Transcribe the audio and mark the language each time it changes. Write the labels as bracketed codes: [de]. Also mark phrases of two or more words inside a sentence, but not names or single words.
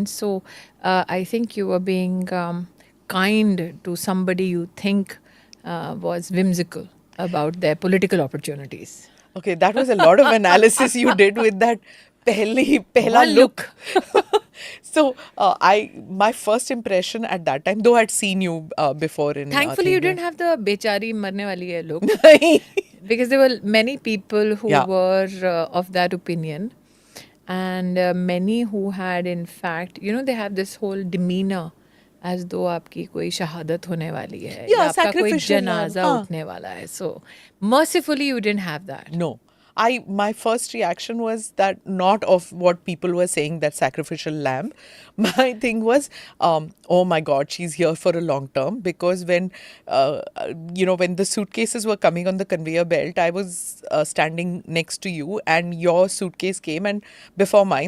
[en] So I think you were being kind to somebody you think was whimsical about their political opportunities. Okay, that was a lot of analysis you did with that pehla look. So my first impression at that time, though I'd seen you before in Thankfully, you didn't have the [hi] बेचारी मरने वाली है [en] look. Because there were many people who were of that opinion. And many who had, in fact, they have this whole demeanor as though [hi] आपकी कोई शहादत होने वाली है या आपका कोई जनाजा उठने वाला है. [en] So mercifully you didn't have that. No. my first reaction was that not of what people were saying, that sacrificial lamb. My thing was, oh my God, she's here for a long term. Because when when the suitcases were coming on the conveyor belt, I was standing next to you, and your suitcase came and before mine.